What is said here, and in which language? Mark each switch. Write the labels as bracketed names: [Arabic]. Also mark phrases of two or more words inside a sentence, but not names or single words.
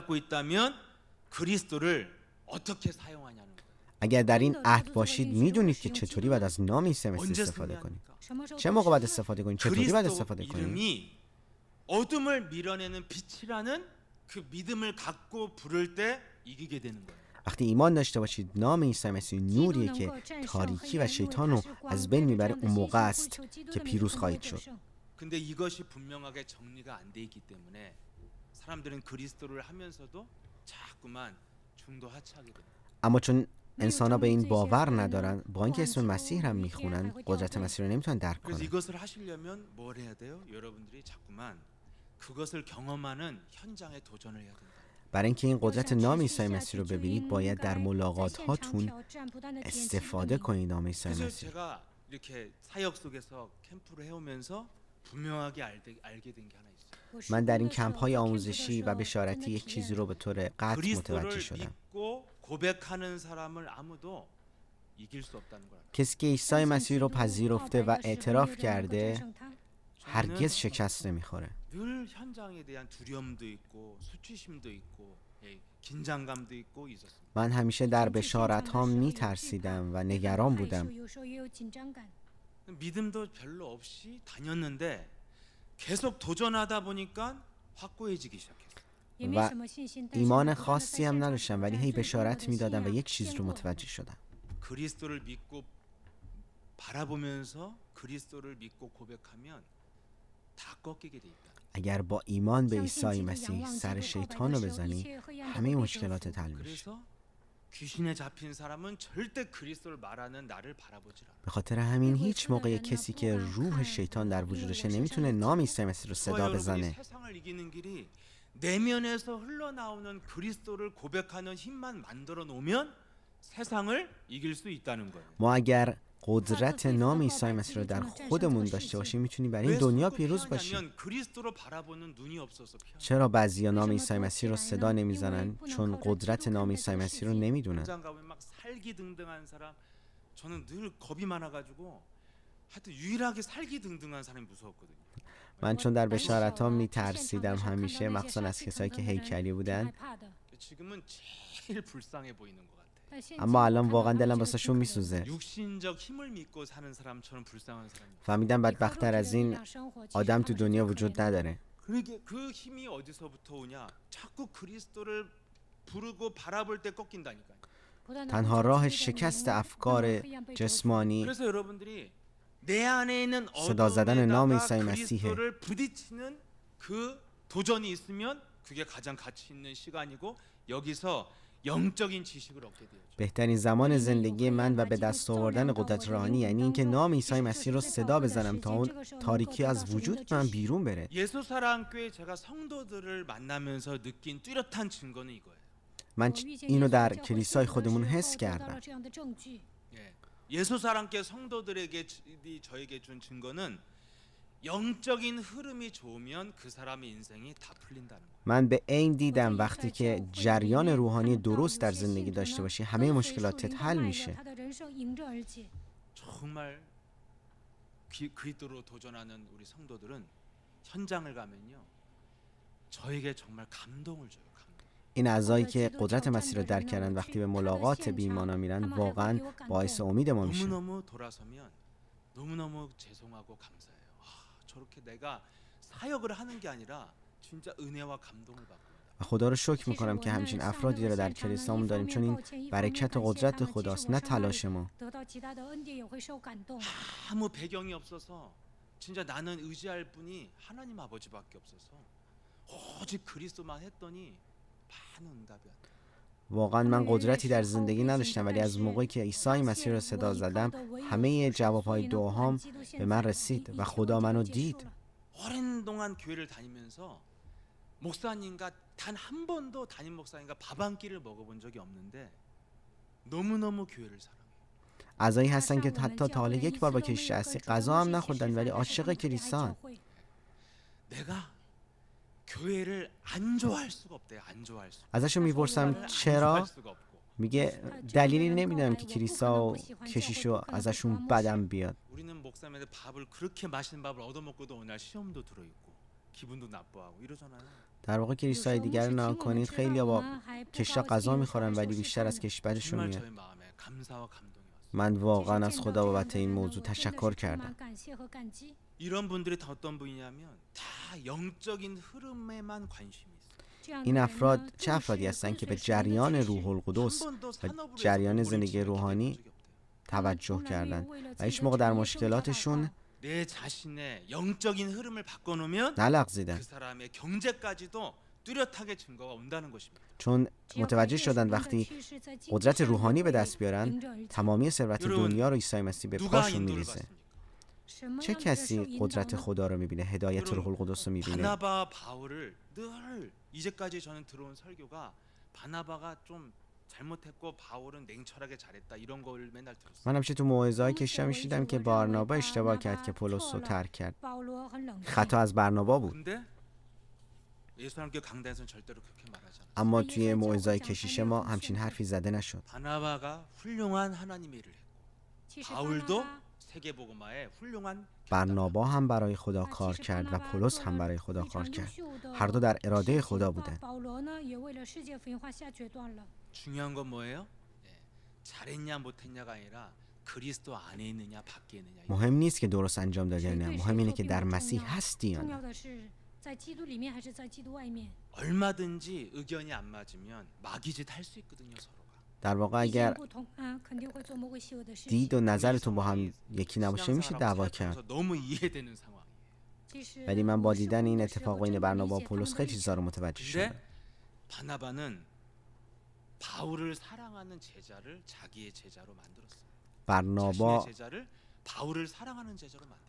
[Korean] 붙잡고 있다면 그리스도를 어떻게 사용하냐는 거예요. [Persian] اگر در این عهد باشید، میدونید که چطوری باید از نام عیسی مسیح [Korean] 언제 [Persian] استفاده کنید. [Korean] 승리합니까? [Persian] چه موقع باید استفاده کنید؟ چطوری باید [Korean] 그리스도 [Persian] استفاده کنید؟ [Korean] 이름이 어둠을 밀어내는 빛이라는 그 믿음을 갖고 부를 때 이기게 되는 거예요. [Persian] وقتی ایمان داشته باشید نام عیسی مسیح نوریه که تاریکی و شیطان رو از بین میبره، اون موقع است که پیروز خواهید شد. [Korean] 근데 이것이 분명하게 정리가 안 돼 있기 때문에 사람들은 그리스도를 하면서도 자꾸만 중도 하차하게 돼요. [Persian] اما چون انسان ها به این باور ندارن، با اینکه اسم مسیح هم میخونن، قدرت مسیح رو نمیتونن درک [Korean] 그래서 [Persian] کنن. [Korean] 이것을 하시려면 뭘 해야 돼요? 여러분들이 자꾸만 그것을 경험하는 현장에 도전을 해야 된다. [Persian] برای اینکه این قدرت نام عیسی مسیح رو ببینید، باید در ملاقات هاتون استفاده کنید نام عیسی [Korean] 그래서 [Persian] مسیح. [Korean] 제가 이렇게 사역 속에서 캠프를 해오면서 분명하게 알게 된 게 하나 있어요. [Persian] من در این کمپ های آموزشی و بشارتی یک چیزی رو به طور قطع متوجه [Korean] 그리스도를 [Persian] شدم. [Korean] 믿고 고백하는 사람을 아무도 이길 수 없다는 거야. [Persian] کسی که عیسی مسیح رو پذیرفته و اعتراف کرده هرگز شکست نمیخوره. [Korean] 늘 현장에 대한 두려움도 있고 수치심도 있고 긴장감도 있고 있었습니다. [Persian] من همیشه در بشارت ها میترسیدم و نگران بودم. [Korean] 믿음도 별로 없이 다녔는데 계속 도전하다 보니까 확고해지기 시작했어요. [Persian] و ایمان خاصی هم نداشتم، ولی هی بشارت میدادم و یک چیز رو متوجه شدم. [Korean] 그리스도를 믿고 바라보면서 그리스도를 믿고 고백하면 다 꺾이게 돼 있다. [Persian] اگر با ایمان به عیسی مسیح سر شیطان رو بزنی، همه مشکلاتت حل میشه. [Korean] 그래서 귀신에 잡힌 사람은 절대 그리스도를 말하는 나를 바라보질 않아. [Persian] به خاطر همین هیچ موقع کسی که روح شیطان در وجودشه نمیتونه نام عیسی مسیح رو صدا بزنه. [Korean] 세상을 이기는 길이 내면에서 흘러나오는 그리스도를 고백하는 힘만 만들어 놓으면 세상을 이길 수 있다는 거예요. [Persian] ما اگر قدرت نام عیسی مسیح رو در خودمون داشته باشیم میتونیم برای این دنیا پیروز باشیم. [Korean] 그리스도로 바라보는 눈이 없어서 피하는 [Persian] چرا بعضیا نام عیسی مسیح رو صدا نمیزنن؟ چون قدرت نام عیسی مسیح رو نمیدونن. [Korean] 현장 가면 막 살기등등한 사람 저는 늘 겁이 많아가지고 하여튼 유일하게 살기등등한 사람이 무서웠거든요. [Persian] من چون در بشارت ها میترسیدم همیشه، مخصوصا از کسایی که هیکلی بودن. [Korean] 지금은 제일 불쌍해 보이는 것 같아. [Persian] اما الان واقعا دلم واسه شون میسوزه. [Korean] 육신적 힘을 믿고 사는 사람처럼 불쌍한 사람이. [Persian] فهمیدم بدبخت‌تر از این آدم تو دنیا وجود نداره. [Korean] 그러게 그 힘이 어디서부터 오냐? 자꾸 그리스도를 부르고 바라볼 때 꺾인다니까요. [Persian] تنها راه شکست افکار جسمانی [Korean] 그래서 여러분들이 내 안에 있는 [Persian] صدا زدن نام [Korean] 어둠에다가 [Persian] عیسی مسیحه. [Korean] 그리스도를 부딪히는 그 도전이 있으면 그게 가장 가치 있는 시간이고 여기서 영적인 지식을 얻게 돼요. [Persian] بهترین زمان زندگی من و به دست آوردن قدرت روحانی یعنی اینکه نام عیسی مسیح رو صدا بزنم تا اون تاریکی از وجود من بیرون بره. [Korean] 예수사랑교회 제가 성도들을 만나면서 느낀 뚜렷한 증거는 이거예요. [Persian] من اینو در کلیسای خودمون حس کردم. [Korean] 예. 예수사랑교회 성도들에게 저에게 준 증거는 영적인 흐름이 좋으면 그 사람의 인생이 다 풀린다는 거예요. من به عین دیدم وقتی که جریان روحانی درست در زندگی داشته باشی همه مشکلاتت حل میشه. 정말 그리스도로 도전하는 우리 성도들은 현장을 가면요. 저에게 정말 감동을 줘요. 감동. [Persian] این اعضایی که قدرت مسیح رو درک کردن وقتی به ملاقات بیمانا میرن واقعا باعث امید ما میشه. [Korean] 너무너무 돌아서면 너무너무 죄송하고 감사해요. 저렇게 내가 사역을 하는 게 아니라 진짜 은혜와 감동을 받고 [Persian] و خدا رو شکر میکنم که همچین افرادی رو در کلیسامون داریم، چون این برکت و قدرت خداست نه تلاش ما. [Korean] 아무 배경이 없어서 진짜 나는 의지할 분이 하나님 아버지밖에 없어서 오직 그리스도만 했더니 많은 응답이 왔다. [Persian] واقعا من قدرتی در زندگی نداشتم، ولی از موقعی که عیسی مسیح رو صدا زدم همه جوابهای دعاهام به من رسید و خدا منو دید. [Korean] 오랜 동안 교회를 다니면서 목사님과 단 한 번도 담임 목사님과 밥 한 끼를 먹어본 적이 없는데 너무너무 교회를 사랑해요. [Persian] اعضایی هستن که حتی تا حالا یک بار با کشیش اصلی غذا هم نخوردن ولی عاشق کلیسان. [Korean] 내가 교회를 안 좋아할 수가 없대요. 안 좋아할 수. [Persian] ازشون میپرسم چرا؟ میگه دلیلی نمیدونم که کلیسا و کشیشو ازشون بدم بیاد. [Korean] 우리는 목사님한테 밥을 그렇게 맛있는 밥을 얻어먹고도 어느 날 시험도 들어있고 기분도 나빠하고 이러잖아요. [Persian] در واقع کلیسای دیگر رو نگاه کنید، خیلی با کشیشا غذا میخورن ولی بیشتر از کشیش بدشون [Korean] 정말 [Persian] میاد. [Korean] 저의 마음에 감사와 감동이 왔어요. [Persian] من واقعا از خدا بابت این موضوع تشکر کردم. [Korean] 이런 분들이 다 어떤 분이냐면 다 영적인 흐름에만 관심이 있어요. [Persian] این افراد چه افرادی هستن که به جریان روح القدس و جریان زندگی روحانی توجه کردن و هیچ موقع در مشکلاتشون [Korean] 내 자신의 영적인 흐름을 바꿔놓으면 [Persian] نلغزیدن، [Korean] 그 사람의 경제까지도 뚜렷하게 증거가 온다는 것입니다. [Persian] چون متوجه شدن وقتی قدرت روحانی به دست بیارن تمامی ثروت دنیا رو عیسی مسیح به [Korean] 누가 [Persian] پاشون [Korean] 인도를 [Persian] میریزه. [Korean] 받습니까? [Persian] چه کسی قدرت خدا رو میبینه، هدایت روح القدس رو میبینه؟ [Korean] 바나바 바울을 늘 이제까지 저는 들어온 설교가 바나바가 좀 잘못했고 바울은 냉철하게 잘했다 이런 걸 맨날 들었어요. [Persian] من همیشه تو موعظه‌های کشیشا میشیدم که بارنابا اشتباه کرد که پولس رو ترک کرد. خطا از بارنابا بود. [Korean] 근데 예수님께 강단에서는 절대로 그렇게 말하지 않아요. [Persian] اما توی موعظه‌های کشیش ما همچین حرفی زده نشد. [Korean] 바나바가 훌륭한 하나님의 일을 했고 바울도 세계복음화에 훌륭한 [Persian] برنابا هم برای خدا کار کرد و پولس هم برای خدا کار کرد. هر دو در اراده خدا بودند. [Korean] 중요한 건 뭐예요? 잘했냐 못했냐가 아니라 그리스도 안에 있느냐 밖에 있느냐. [Persian] مهم نیست که درست انجام دادی یا نه، مهم اینه که در مسیح هستی یا نه. [Korean] 얼마든지 의견이 안 맞으면 마귀짓 할 수 있거든요, 서로가. [Persian] در واقع اگر دید و نظرتون با هم یکی نباشه میشه دعوا کرد. [Korean] 너무 이해되는 상황이에요. [Persian] ولی من با دیدن این اتفاق بین برنابا و پولس خیلی چیزا رو متوجه شدم. [Korean] 근데 바나바는 바울을 사랑하는 제자를 자기의 제자로 만들었어요. برنابا 자신의 제자를 바울을 사랑하는 제자로 만들었어요.